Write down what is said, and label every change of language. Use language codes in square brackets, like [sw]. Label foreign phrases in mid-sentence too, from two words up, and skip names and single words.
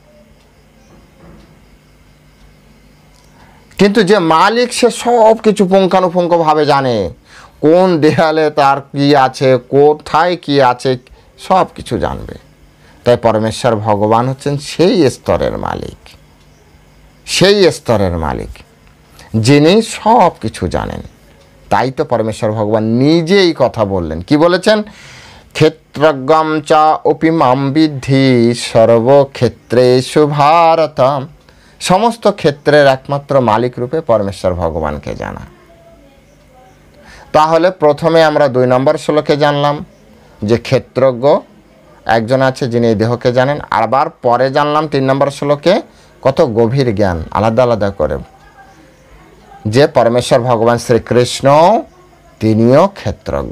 [bn] কিন্তু যে মালিক সে সব কিছু পুঙ্খানুপুঙ্খভাবে জানে, কোন দেয়ালে তার কি আছে, কোথায় কি আছে, সব কিছু জানবে। তাই পরমেশ্বর ভগবান হচ্ছেন সেই স্তরের মালিক, সেই স্তরের মালিক যিনি সব কিছু জানেন। তাই তো পরমেশ্বর ভগবান নিজেই কথা বললেন, কি বলেছেন? [sa] ক্ষেত্রজ্ঞম চ অপি মাম বিদ্ধি সর্বক্ষেত্রেষু ভারত। [bn] সমস্ত ক্ষেত্রের একমাত্র মালিক রূপে পরমেশ্বর ভগবানকে জানা। তাহলে প্রথমে আমরা 2 নম্বর শ্লোকে জানলাম যে ক্ষেত্রজ্ঞ একজন আছে যিনি এই দেহকে জানেন, আবার পরে জানলাম 3 নম্বর শ্লোকে কত গভীর জ্ঞান আলাদা আলাদা করে, যে পরমেশ্বর ভগবান শ্রীকৃষ্ণ তিনিও ক্ষেত্রজ্ঞ।